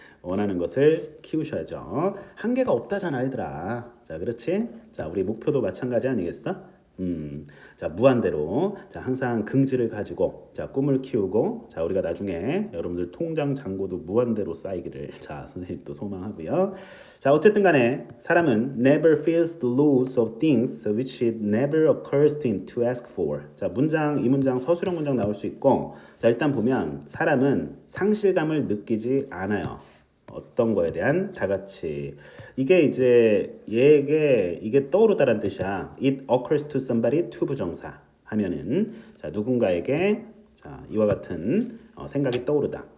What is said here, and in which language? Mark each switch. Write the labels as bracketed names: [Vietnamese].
[Korean] 원하는 것을 키우셔야죠. 한계가 없다잖아, 얘들아. 자, 그렇지? 자, 우리 목표도 마찬가지 아니겠어? 자, 무한대로, 자, 항상 긍지를 가지고, 자, 꿈을 키우고, 자, 우리가 나중에 여러분들 통장 잔고도 무한대로 쌓이기를, 자, 선생님 또 소망하고요. 자, 어쨌든 간에 사람은 [English] never feels the loss of things which it never occurs to him to ask for. [Korean] 자, 이 문장 서술형 문장 나올 수 있고, 자, 일단 보면 사람은 상실감을 느끼지 않아요. 어떤 거에 대한 다 같이, 이게 이제 이게 떠오르다란 뜻이야. [English] It occurs to somebody to [Korean] 부정사 하면은, 자, 누군가에게, 자, 이와 같은 생각이 떠오르다.